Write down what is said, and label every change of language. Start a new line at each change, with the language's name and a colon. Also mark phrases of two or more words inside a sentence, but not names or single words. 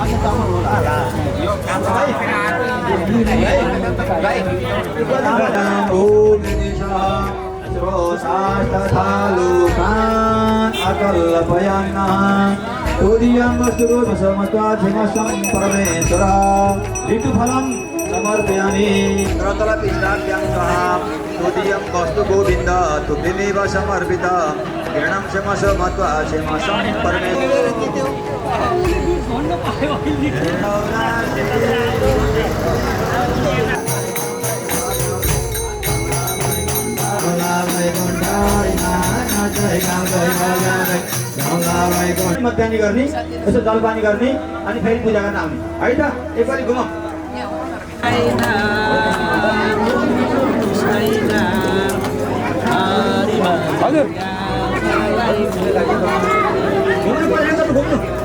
Sanskrit: तोदियं वस्तु परमेश्वर ऋतुफलं समर्पयामि क्रतलपिष्टाभ्यां सह तोदियं वस्तु गोविन्द तुभ्यमेव समर्पित किरणं क्षमस मत्वा क्षमसं परमेश्वर
Nepali: मध्याह्न गर्ने यसो जलपानी गर्ने अनि फेरि पूजा गर्न आउने है त एकपल्ट घुमौँ हजुर घुम्नु पर्छ त घुम्नु